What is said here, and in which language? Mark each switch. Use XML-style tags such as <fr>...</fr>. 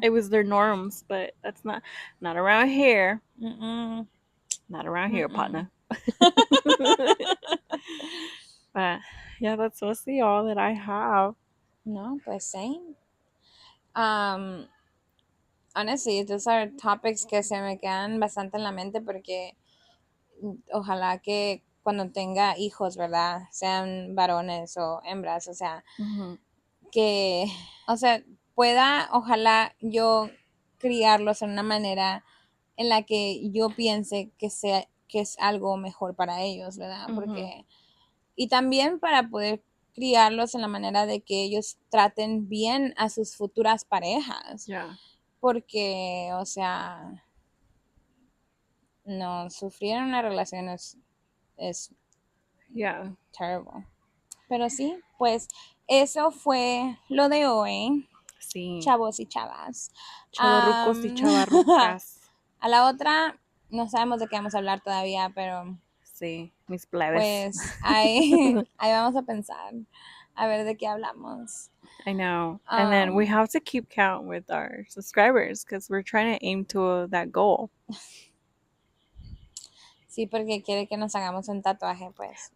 <en>It was their norms, but that's not around here. Mm-mm. Not around here, Mm-mm. partner. But yeah, that's mostly all that I have.</en> <es>No, pues</es> <en>same.</en> <es>Um,</es> <en>Honestly, those are topics</en> <es>que se me quedan bastante en la mente porque ojalá que cuando tenga hijos, ¿verdad? Sean varones o hembras, o sea, Mm-hmm. que, o sea, pueda, ojalá yo criarlos en una manera en la que yo piense que sea, que es algo mejor para ellos, ¿verdad? Mm-hmm. Porque, y también para poder criarlos en la manera de que ellos traten bien a sus futuras parejas,</es> <en>Yeah.</en> <es>porque, o sea, no, sufrir en una relación es</es> <en>Yeah.</en> <es>terrible. Pero sí, pues eso fue lo de hoy, Sí. chavos y chavas. Chavarrucos y Am, chavarrucas. a la otra, no sabemos de qué vamos a hablar todavía, pero Sí, mis plebes. pues ahí, ahí vamos a pensar, a ver de qué hablamos.</es> <en>I know. And then we Am, have to keep count with our subscribers because we're trying to aim to that goal.</en> <es>sí, porque quiere que nos hagamos un tatuaje, pues.</es>